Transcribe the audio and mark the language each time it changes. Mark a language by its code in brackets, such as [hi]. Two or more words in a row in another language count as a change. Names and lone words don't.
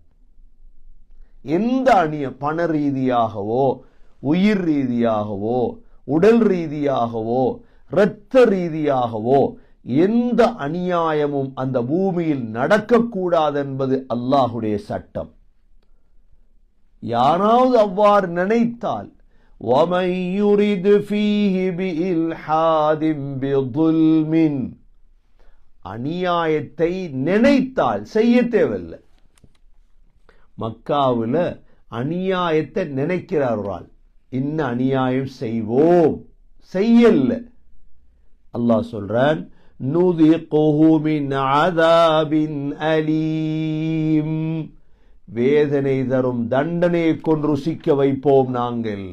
[ta] எந்த பண ரீதியாகவோ, உயிர் ரீதியாகவோ, உடல் ரீதியாகவோ, இரத்த ரீதியாகவோ எந்த அநியாயமும் அந்த பூமியில் நடக்கக்கூடாது என்பது அல்லாஹுடைய சட்டம். யாராவது அவ்வாறு நினைத்தால் [ar] وَمَنْ يُرِدْ فِيهِ بِإِلْحَادٍ بِظُلْمٍ, [ta] அநியாயத்தை நினைத்தால் செய்ய தேவையில்லை. மக்காவில் அநியாயத்தை நினைக்கிறார்கள், இன்ன அநியாயம் செய்வோம், செய்யல. அல்லாஹ் சொல்றான், [ar] نذقه من عذاب أليم, [ta] வேதனை தரும் தண்டனையை கொண்டு ருசிக்க வைப்போம் நாங்கள்.